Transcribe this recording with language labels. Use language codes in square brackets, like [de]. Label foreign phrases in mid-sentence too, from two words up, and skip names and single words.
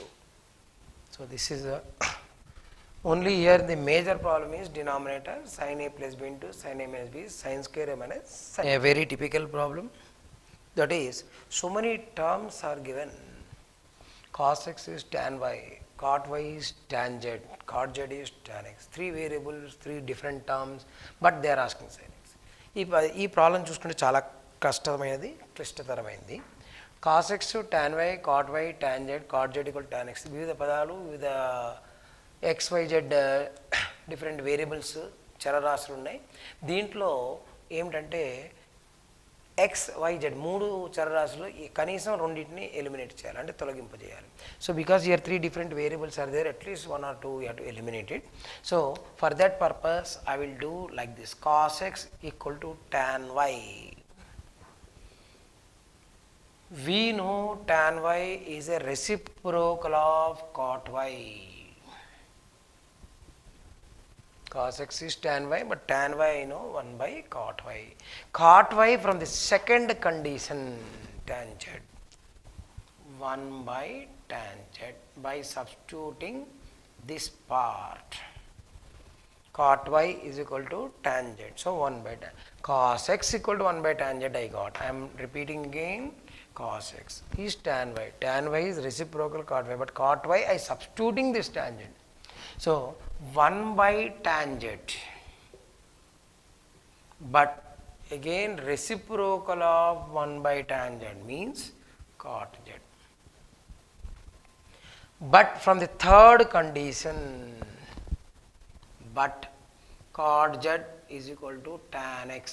[en] So this is a only here the major problem is denominator sin a plus b into sin a minus b, sin square a minus sin. A very typical problem, that is so many terms are given. Cos x is tan y, cot y is tan z, cot z is tan x. 3 variables, 3 different terms, but they are asking sin x. [te] ఈ ప్రాబ్లం చూసుకుంటే చాలా కష్టమైనది, క్లిష్టతరమైనది. [en] cos x tan y cot y tan z cot z equal tan x, [te] వివిధ పదాలు, వివిధ [en] x y z different variables [te] చరరాశులు ఉన్నాయి. దీంట్లో ఏమిటంటే ఎక్స్ వై జెడ్ 3 చరరాశులు కనీసం రెండింటిని ఎలిమినేట్ చేయాలి, అంటే తొలగింపజేయాలి. [en] so because here 3 different variables are there, at least 1 or 2 you have to eliminate it. So for that purpose I will do like this: cos x equal to tan y. We know tan y is a reciprocal of cot y. Cos x is tan y, but tan y I know 1 by cot y. Cot y from the second condition tan z, 1 by tan z, by substituting this part. Cot y is equal to tan z, so 1 by tan. Cos x equal to 1 by tan z I got. I am repeating again. Cos x is tan y. Tan y is reciprocal cot y, but cot y I substituting this tangent. So 1 by tangent, but again reciprocal of 1 by tangent means cot z. But from the third condition, but cot z is equal to tan x.